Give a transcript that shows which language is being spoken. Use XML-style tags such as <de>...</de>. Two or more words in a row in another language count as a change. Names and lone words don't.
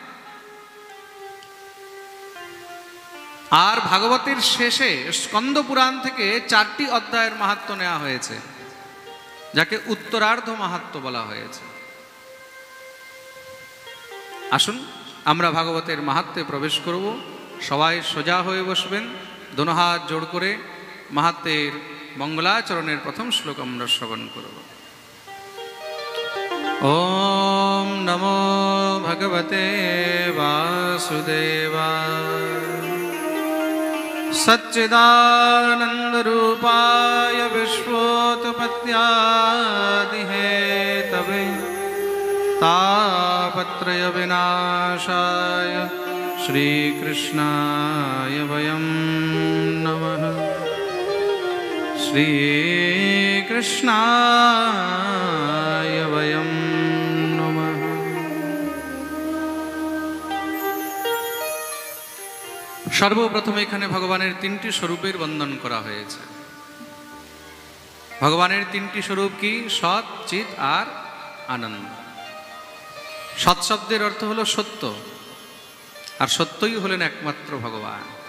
<bn>আর ভাগবতের শেষে স্কন্দ পুরাণ থেকে 4টি অধ্যায়ের মাহাত্ম্য নেওয়া হয়েছে, যাকে উত্তরার্ধ মাহাত্ম্য বলা হয়েছে। আসুন আমরা ভাগবতের মাহাত্ম্যে প্রবেশ করব। সবাই সোজা হয়ে বসবেন, দোনো হাত জোড় করে মাহাত্ম্যের মঙ্গলাচরণের প্রথম শ্লোক আমরা শ্রবণ করব।</bn> <sa>ওম নমো ভগবতে বাসুদেবায় सच्चिदानन्दरूपाय विश्वोत्पत्त्यादिहेतवे तापत्रयविनाशाय श्रीकृष्णाय वयं नमः। श्रीकृष्णाय वयं नमः।</sa> <bn>সর্বপ্রথমে এখানে ভগবানের 3টি স্বরূপের বন্দন করা হয়েছে। ভগবানের 3টি স্বরূপ কি? সৎ, চিৎ আর আনন্দ। সৎ শব্দের অর্থ হলো সত্য, আর সত্যই হলেন একমাত্র ভগবান।</bn>